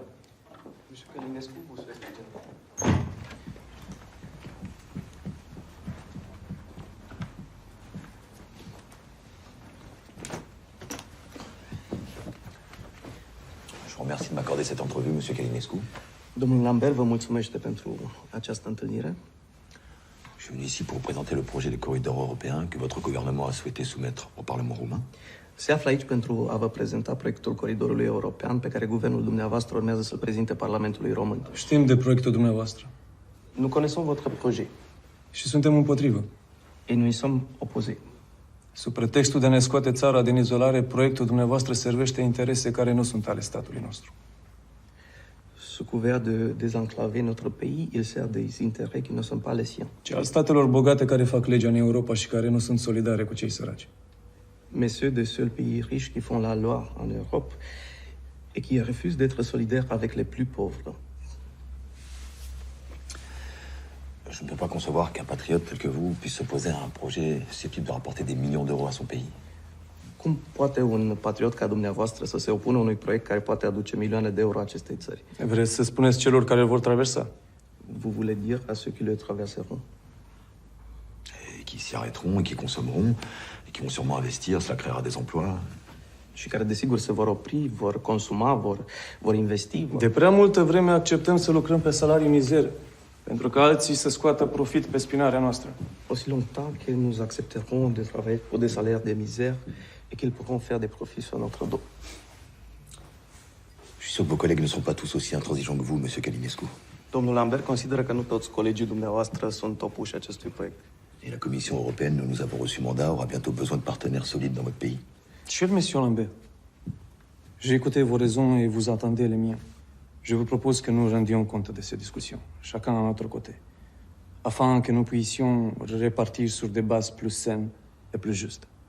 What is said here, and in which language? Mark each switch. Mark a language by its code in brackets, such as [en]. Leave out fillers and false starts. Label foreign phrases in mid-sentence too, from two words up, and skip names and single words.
[fr] Monsieur Călinescu, vous souhaitez. Je vous remercie de m'accorder cette entrevue, Monsieur Calinescu. [ro] Domnul Lambert vă mulțumește pentru această întâlnire. [fr] Je suis venu ici pour vous présenter le projet de corridor européen que votre gouvernement a souhaité soumettre au Parlement roumain. [ro] Se află aici pentru a vă prezenta proiectul coridorului european pe care guvernul dumneavoastră urmează să-l prezinte Parlamentului Român. Știm de proiectul dumneavoastră. [fr] Nous connaissons votre projet. [ro] Și suntem împotrivă. [fr] Et nous y sommes opposés. [ro] Sub pretextul de a ne scoate țara din izolare, proiectul dumneavoastră servește interese care nu sunt ale statului nostru. [fr] Sous couvert de désenclaver notre pays, il sert des intérêts qui ne sont pas les siens. [ro] Ci al statelor bogate care fac legea în Europa și care nu sunt solidare cu cei săraci. [fr] Mais ceux des seuls pays riches qui font la loi en Europe et qui refusent d'être solidaires avec les plus pauvres. Je ne peux pas concevoir qu'un patriote tel que vous puisse s'opposer à un projet susceptible de rapporter des millions d'euros à son pays. [ro] Cum poate un patriot ca dumneavoastră să se opună unui proiect care poate aduce milioane de euro acestei țări? Vreți să spuneți celor care îl vor traversa? [fr] Vous voulez dire à ceux qui le traverseront? Et qui s'y arrêteront et qui consommeront et qui vont sûrement investir, cela créera des emplois. [ro] Și care desigur se vor opri, vor consuma, vor investi. De prea multă vreme acceptăm să lucrăm pe salarii mizere, pentru că alții să scoată profit pe spinarea noastră. [fr] Aussi longtemps que nous accepterons de travailler pour des salaires de misère et qu'ils pourront faire des profits sur notre dos. Je suis sûr que vos collègues ne sont pas tous aussi intransigeants que vous, Monsieur Calinescu. [ro] Domnul Lambert consideră că nu toți colegii dumneavoastră sunt opuși acestui proiect. [fr] Et la Commission européenne, dont nous avons reçu mandat, aura bientôt besoin de partenaires solides dans votre pays. Cher Monsieur Lambert, j'ai écouté vos raisons et vous entendez les miens. Je vous propose que nous rendions compte de ces discussions, chacun à notre côté, afin que nous puissions répartir sur des bases plus saines et plus justes.